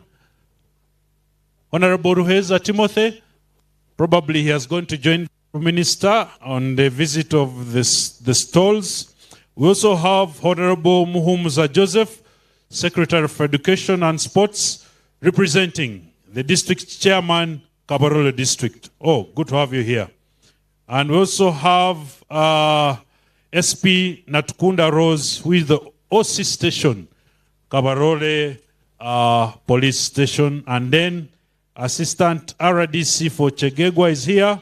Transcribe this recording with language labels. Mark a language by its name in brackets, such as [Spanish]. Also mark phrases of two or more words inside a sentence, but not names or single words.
[English] Honorable Ruheza Timothy, probably he has gone to join the minister on the visit of the stalls. We also have Honorable Muhumuza Joseph, Secretary of Education and Sports, representing the district chairman, Kabarole district. Oh, good to have you here. And we also have SP Natukunda Rose, who is the OC station, Kabarole police station. And then Assistant RDC for Chegegwa is here.